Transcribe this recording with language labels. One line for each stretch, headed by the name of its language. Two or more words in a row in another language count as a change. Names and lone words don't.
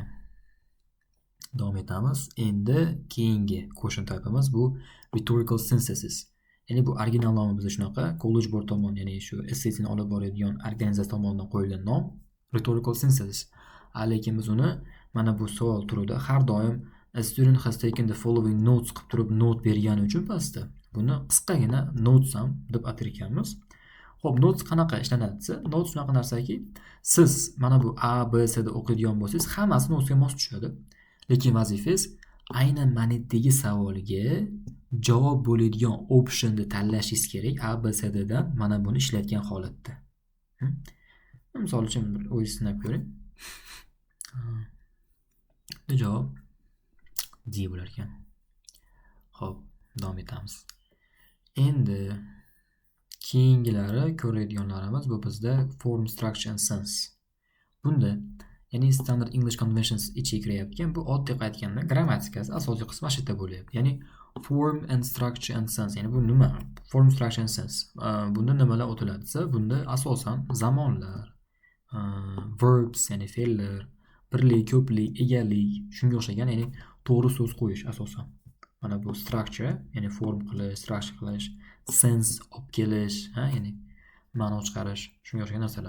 Uzbek: Davom etamiz. Endi keyingi quotient type'imiz bu
English: rhetorical synthesis.
Uzbek: Ya'ni bu original nomi bizda shunaqa, College Board tomonidan, ya'ni shu SAT'ni olib boradigan organizatsiya tomonidan qo'yilgan nom
English: rhetorical synthesis.
Uzbek: Lekin biz uni mana bu savol turida har doim
English: a student has taken the following notes
Uzbek: qilib turib note bergani uchun pastda buni qisqagina notes ham deb atar ekanmiz. Xo'p, notes qanaqa ishlanadi desa, notes shunaqa narsaki, siz mana bu A, B, C da o'qiydigan bo'lsangiz, hammasi notesga mos tushadi. Lekin vazifangiz aynan manitdagi savolga javob bo'ladigan optionni tanlashingiz kerak A, B, C dan mana buni ishlatgan holatda. Misol uchun bir o'zingiz sinab ko'ring. Javob D bo'lar ekan. Xo'p, davom etamiz. Endi keyingilari ko'radiganlarimiz bu bizda
English: form, structure and sense.
Uzbek: Bunda ya'ni
English: standard English conventions
Uzbek: ichiga kiryapti. Bu oddiy aytganda grammatikasi asosiy qismi mana shu yerda bo'lyapti. Ya'ni
English: form and structure and sense.
Uzbek: Ya'ni bu nima?
English: Form, structure and sense.
Uzbek: Bunda nimalar o'tiladi desa, bunda asosan zamonlar, verbs, ya'ni fe'llar, birlik, ko'plik, egalik, shunga o'xshagan, ya'ni to'g'ri so'z qo'yish asosan. Mana bu structure, ya'ni form qilish, structure qilish, sense olib kelish, ya'ni ma'no chiqarish, shunga o'xshagan narsalar.